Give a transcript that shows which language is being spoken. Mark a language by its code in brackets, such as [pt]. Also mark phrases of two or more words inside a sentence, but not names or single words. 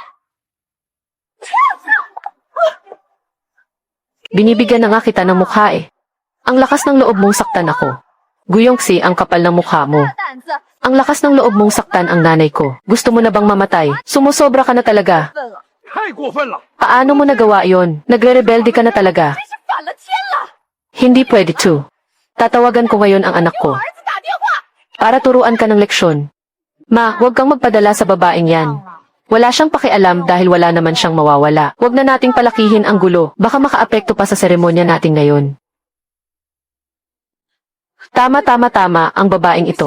[tl] Binibigyan na nga kita ng mukha eh. Ang lakas ng loob mong saktan ako. Guyong Xi, ang kapal ng mukha mo. Ang lakas ng loob mong saktan ang nanay ko. Gusto mo na bang mamatay? Sumusobra ka na talaga. [zh] 太过分了！ [tl] Paano mo nagawa yon? Nagre-rebelde ka na talaga. [zh] 是反了天了！ [tl] Hindi pwede to. Tatawagan ko ngayon ang anak ko. [zh] 儿子打电话。 [tl] Para turuan ka ng leksyon. Ma, huwag kang magpadala sa babaeng yan. Wala siyang pakialam dahil wala naman siyang mawawala. Huwag na nating palakihin ang gulo. Baka makaapekto pa sa seremonya natin ngayon. Tama ang babaeng ito.